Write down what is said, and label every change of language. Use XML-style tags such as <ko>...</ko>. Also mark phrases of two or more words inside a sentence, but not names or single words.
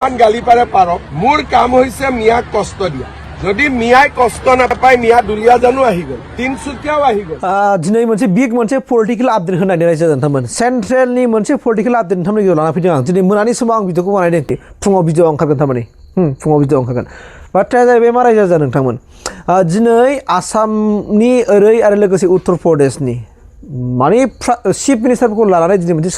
<as>গালি পারে পারক মোর কাম হইছে মিয়াক কষ্ট দিয়া যদি মিয়াই কষ্ট নাপায় মিয়া দুলিয়া জানো আহি গল তিনসুকিয়াও আহি গল</as> <brx>दिनै मोनसे बिग मोनसे</brx> <en>political update</en> <brx>होनानै रायजो नोंथांमोन सेन्ट्रेलनि मोनसे</brx> <en>political update</en> <brx>नोंथांमोननि गेजेराव लाना फैदों आं दिनै मोनानि समाव आं भिडिअखौ बानायदों फुङाव भिडिअ ओंखारगोन थारमाने फुङाव भिडिअ ओंखारगोन बाथ्राया जाहैबाय मा रायजो नोंथांमोन दिनै आसामनि ओरै आरो लोगोसे उत्तर प्रदेशनि माने</brx> <en>chief ministerफोरखौ</en> <brx>लानानै दिनै मोनसे</brx>